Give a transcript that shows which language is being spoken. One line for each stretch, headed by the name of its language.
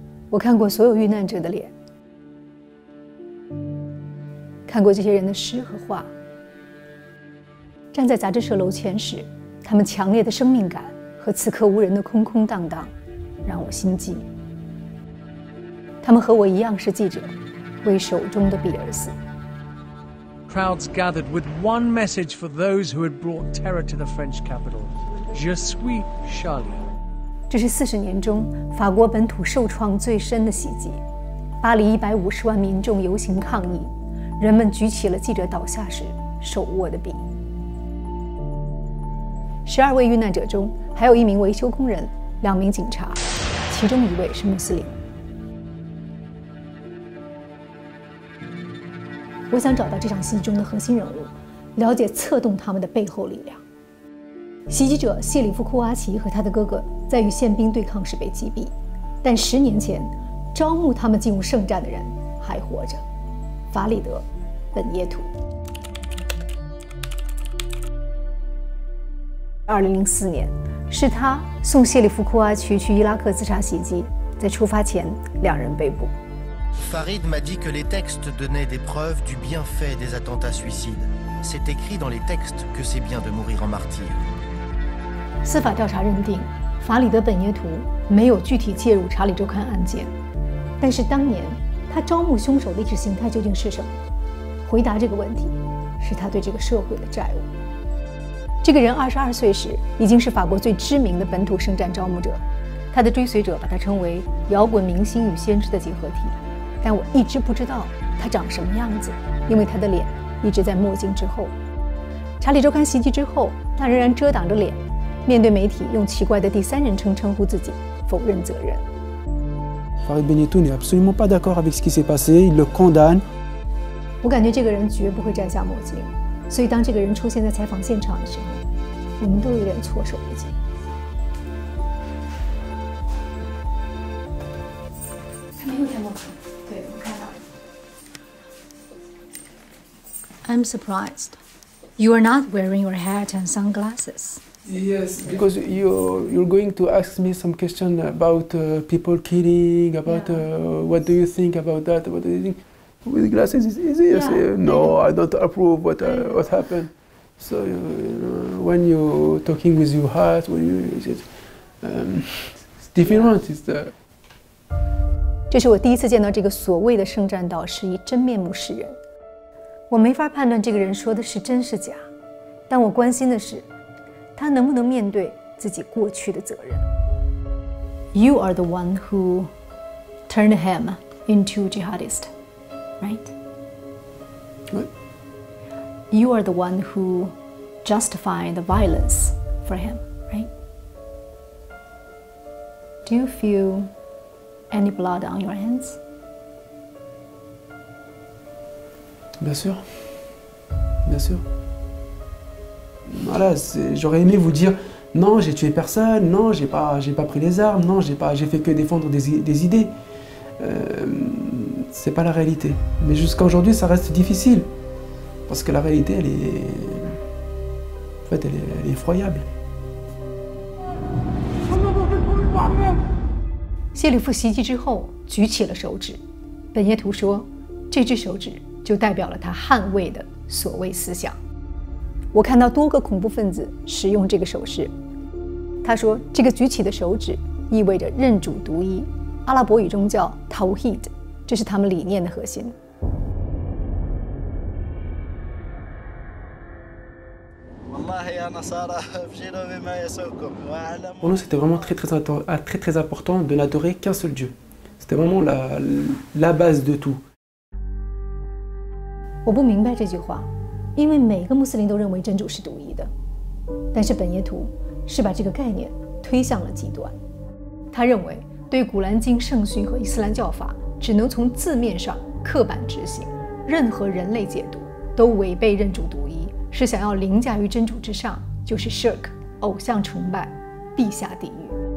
Chinese: 我看过所有遇难者的脸，看过这些人的诗和画。站在杂志社楼前时，他们强烈的生命感和此刻无人的空空荡荡，让我心悸。他们和我一样是记者，为手中的笔而死。
English: Crowds gathered with one message for those who had brought terror to the French capital:
French: Je suis Charlie.
Chinese: 这是40年中法国本土受创最深的袭击。巴黎150万民众游行抗议，人们举起了记者倒下时手握的笔。 12位遇难者中，还有1名维修工人、2名警察，其中1位是穆斯林。我想找到这场戏中的核心人物，了解策动他们的背后力量。袭击者谢里夫·库阿奇和他的哥哥在与宪兵对抗时被击毙，但10年前，招募他们进入圣战的人还活着——法里德·本耶图。 2004年，是他送谢里夫·库阿奇去伊拉克自杀袭击，在出发前，2人被捕。
French: Farid m'a dit que les textes donnaient des preuves du bienfait des attentats suicides. C'est écrit dans les textes que c'est bien de mourir en martyr.
Chinese: 司法调查认定，法里德·本耶图没有具体介入《查理周刊》案件，但是当年他招募凶手的意识形态究竟是什么？回答这个问题，是他对这个社会的债务。这个人22岁时已经是法国最知名的本土圣战招募者，他的追随者把他称为摇滚明星与先知的结合体。但我一直不知道他长什么样子，因为他的脸一直在墨镜之后。查理周刊袭击之后，他仍然遮挡着脸，面对媒体用奇怪的第3人称称呼自己，否认责任。
French: Farid Benyetou n'est absolument pas d'accord avec ce qui s'est passé, il le condamne.
Chinese: 我感觉这个人绝不会摘下墨镜，所以当这个人出现在采访现场的时候，我们都有点措手不及。他没有戴墨镜。对，我看到了。
English: I'm surprised. You are not wearing your hat and sunglasses. Yes, because you're going to ask me some question about people killing, about what do you think about that? What do you think? With glasses, it's easy. I say, no, I don't approve what happened. So when you're talking with your heart, when it's different. It's the.
Chinese: 这是我第一次见到这个所谓的圣战导师以真面目示人。我没法判断这个人说的是真是假，但我关心的是，他能不能面对自己过去的责任。
English: You are the one who turned him into jihadist, right? What? You are the one who justified the violence for him, right? Do you feel any blood on your hands?
French: Bien sûr, bien sûr. Voilà, j'aurais aimé vous dire non, j'ai tué personne, non, j'ai pas pris les armes, non, j'ai fait que défendre des idées. C'est pas la réalité. Mais jusqu'à aujourd'hui, ça reste difficile parce que la réalité, En fait, elle est effroyable.
Chinese: 谢里夫袭击之后举起了手指，本耶图说，这只手指就代表了他捍卫的所谓思想。我看到多个恐怖分子使用这个手势。他说，这个举起的手指意味着认主独一，阿拉伯语中叫 Tawhid， 这是他们理念的核心。
French: Pour nous, c'était vraiment très important de n'adorer qu'un seul Dieu. C'était vraiment la base de tout.
Chinese: 我不明白这句话，因为每个穆斯林都认为真主是独一的，但是本耶图是把这个概念推向了极端。他认为，对古兰经圣训和伊斯兰教法只能从字面上刻板执行，任何人类解读都违背认主独一，是想要凌驾于真主之上，就是 shirk 偶像崇拜，必下地狱。